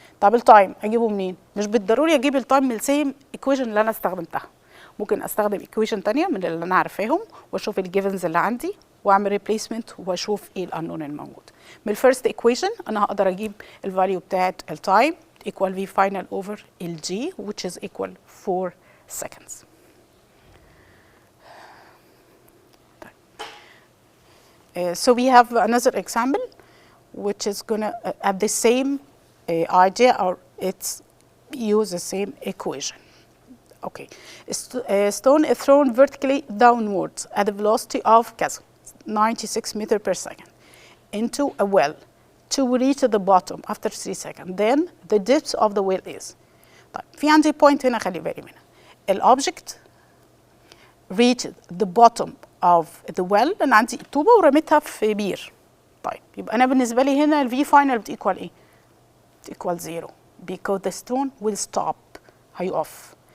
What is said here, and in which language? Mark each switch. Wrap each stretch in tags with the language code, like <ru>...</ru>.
<ar>طب التايم اجيبه منين؟ مش بالضروري اجيب التايم من السيم ايكويشن اللي انا استخدمتها، ممكن استخدم ايكويشن ثانيه من اللي انا عارفاهم واشوف الجيفنز اللي عندي واعمل ريبليسمنت واشوف ايه الانون الموجود. من الفيرست ايكويشن انا هقدر اجيب الفاليو بتاعت التايم</ar> <en>equal v final over</en> <ar>ال</ar> <en>g which is equal 4 seconds. So we have another example which is gonna have the same idea or it's use the same equation. Okay, a stone is thrown vertically downwards at the velocity of 96 meters per second into a well to reach the bottom after 3 seconds. Then the depth of the well is.</en> <ar>طيب في عندي point هنا خلي بالي منها. الأوبجكت</ar> <en>reached the bottom of the well،</en> <ar>أنا عندي طوبة ورميتها في بير. طيب يبقى أنا بالنسبة لي هنا ال V final بتيكوال إيه؟ بتيكوال 0</ar> <en>because the stone will stop،</en> <ar>هيقف.</ar>